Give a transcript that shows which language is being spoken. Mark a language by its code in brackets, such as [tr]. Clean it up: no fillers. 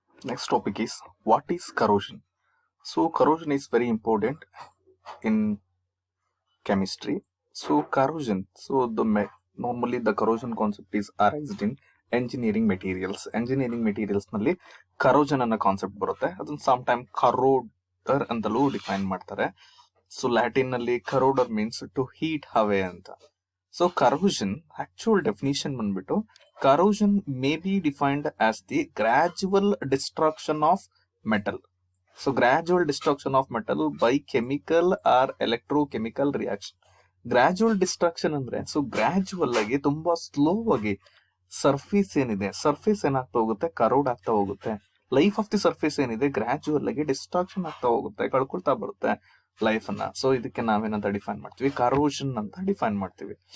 [en] Next topic is what is corrosion. So corrosion is very important in chemistry. So corrosion. Normally the corrosion concept is arised in engineering materials. [kn] Engineering materials ನಲ್ಲಿ corrosion ಅನ್ನೋ concept ಬರುತ್ತೆ. ಅದನ್ನ some time ಕರೋಡರ್ ಅಂತಲೂ define ಮಾಡ್ತಾರೆ. So Latin ನಲ್ಲಿ ಕರೋಡರ್ [en] means to heat away [kn] ಅಂತ. [en] So corrosion actual definition ಬಂದ್ಬಿಟ್ಟು corrosion may be defined as the gradual destruction of metal. So gradual destruction of metal by chemical or electrochemical reaction. [kn] Gradual destruction ಅಂದ್ರೆ so gradual ಆಗಿ ತುಂಬಾ slow ಆಗಿ surface ಏನಾಗ್ತಾ ಹೋಗುತ್ತೆ, ಕರೋಡ್ ಆಗ್ತಾ ಹೋಗುತ್ತೆ. [en] life of the surface [kn] ಏನಿದೆ ಗ್ರಾಜುವಲ್ ಆಗಿ ಡಿಸ್ಟ್ರಾಕ್ಷನ್ ಆಗ್ತಾ ಹೋಗುತ್ತೆ, ಕಳ್ಕೊಳ್ತಾ ಬರುತ್ತೆ ಲೈಫ್ ಅನ್ನ. ಸೊ ಇದಕ್ಕೆ ನಾವೇನಂತ ಡಿಫೈನ್ ಮಾಡ್ತೀವಿ, ಕರೋಷನ್ ಅಂತ ಡಿಫೈನ್ ಮಾಡ್ತೀವಿ.